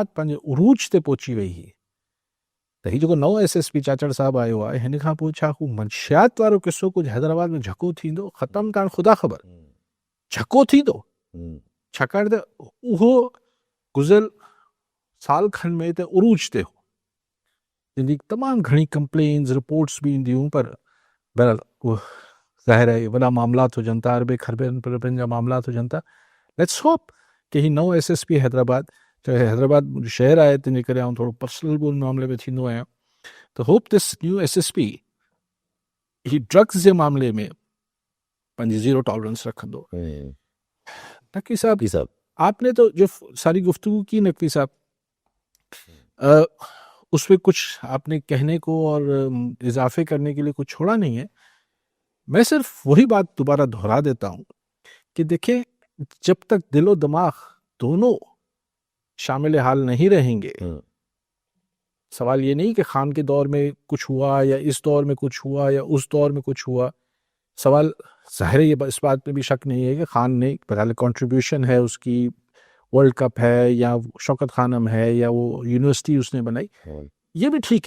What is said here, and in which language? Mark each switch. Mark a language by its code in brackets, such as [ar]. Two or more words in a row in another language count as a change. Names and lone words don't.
[sd] पंहिंजे उरूज ते पहुची वई हुई, त हीउ जेको नओं SSP चाचड़ साहिबु आयो आहे हिन खां पोइ छा हू मंशियात वारो किसो कुझु हैदराबाद में झको थींदो ख़तमु, त हाणे ख़ुदा ख़बर झको थींदो, छाकाणि त उहो गुज़िरियल साल खनि में त उरूज ते हो, जिन जी तमामु घणी [en] complaints reports [sd] बि ईंदियूं, पर बहरहाल उहो ज़ाहिर आहे वॾा मामलात हुजनि था, अरबे खरबे जा मामलात हुजनि था। [en] Let's hope [sd] कि ही नओं SSP हैदराबाद, चाहे हैदराबाद मुंहिंजो शहर आहे तंहिंजे करे आउं थोरो पर्सनल बि उन मामले में थींदो आहियां, त [en] hope this new SSP [sd] ही ड्रग्स जे मामले में पंहिंजी [en] zero tolerance [sd] रखंदो। [ur] نقوی صاحب، آپ نے تو جو ساری گفتگو کی نقوی صاحب، اس میں کچھ آپ نے کہنے کو اور اضافے کرنے کے لیے کچھ چھوڑا نہیں ہے. میں صرف وہی بات دوبارہ دہرا دیتا ہوں کہ دیکھیں، جب تک دل و دماغ دونوں شاملِ حال نہیں رہیں گے، سوال یہ نہیں کہ خان کے دور میں کچھ ہوا یا اس دور میں کچھ ہوا یا اس دور میں کچھ ہوا، سوال ظاہر ہے اس بات پہ بھی شک نہیں ہے کہ خان نے بہرحال کنٹریبیوشن ہے اس کی، ورلڈ کپ ہے یا شوکت خانم ہے یا وہ یونیورسٹی اس نے بنائی، یہ بھی ٹھیک ہے.